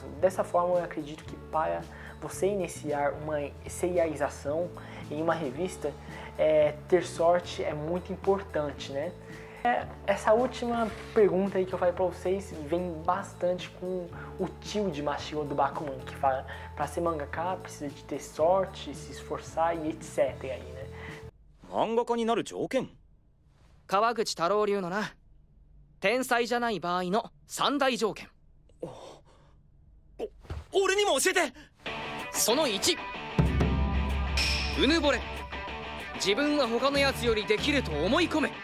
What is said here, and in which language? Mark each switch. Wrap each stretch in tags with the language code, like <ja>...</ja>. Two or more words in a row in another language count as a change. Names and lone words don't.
<pt>Dessa forma, eu acredito que para você iniciar uma serialização em uma revista, ter sorte é muito importante, né? Essa última pergunta aí que eu falei pra vocês vem bastante com o tio de Mashiro do Bakuman, que fala pra ser mangaka precisa de ter sorte, se esforçar e etc. aí, né?</pt> <ja>Mangaka になる条件? 川口太郎流のな、天才じゃない場合の三大条件。俺にも教えて。その1、うぬぼれ。自分は他のやつよりできると思い込め。</ja>